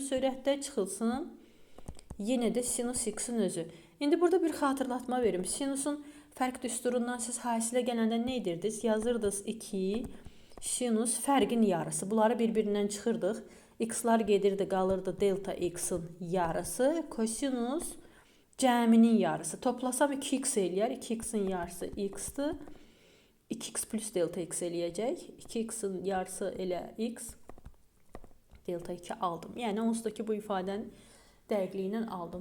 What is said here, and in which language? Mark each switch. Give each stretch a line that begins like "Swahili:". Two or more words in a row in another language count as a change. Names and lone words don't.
Azerbaijani: Sürətdə çıxılsın. Yenə də sinus x-in özü. İndi burada bir xatırlatma verim. Sinusun fərq düsturundan siz hasilə gələndə nə edirdiniz? Yazırdınız 2 sinus fərqin yarısı. Bunları bir-birindən çıxırdıq. X-lar gedirdi, qalırdı delta x-in yarısı. Kosinus cəminin yarısı. Toplasam 2x eləyər. 2x-in yarısı x-dir. 2x plus delta x eləyəcək. 2x-in yarısı elə x. Delta 2 aldım. Yəni onsuz ki bu ifadəni dəqiqliyindən aldım.